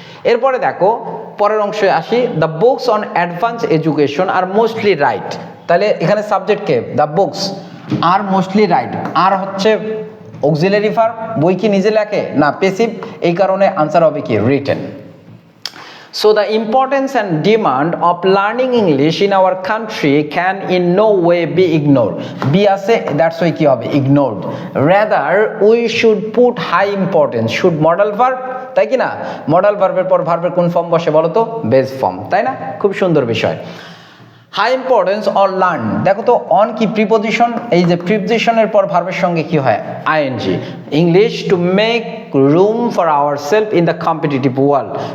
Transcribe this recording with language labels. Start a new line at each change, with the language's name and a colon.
Bangla: এরপরে দেখো পরের অংশে আসি।
English: the books on advance education are mostly right,
Bangla: তাহলে এখানে সাবজেক্টকে the books are mostly right, আর হচ্ছে অক্সিলারি ভার্ব, বই কি নিজে লেখে না, প্যাসিভ, এই কারণে আনসার হবে কি written.
English: So the importance and demand of learning English in our country can in no way be ignored. Be আছে, that's why
Bangla: কি হবে
English: ignored. Rather we should put high importance. Should modal verb,
Bangla: তাই কি না? Modal ভার্বের পর ভার্বের কোন ফর্ম বসে বলো তো? বেস ফর্ম, তাই না? খুব সুন্দর বিষয়। হাই ইম্পর্টেন্স অর লার্ন, দেখো তো অন কি প্রিপোজিশন, এই যে প্রিপোজিশনের পর ভার্বের সঙ্গে কি হয় ING.
English: English to make room for our self in the competitive world.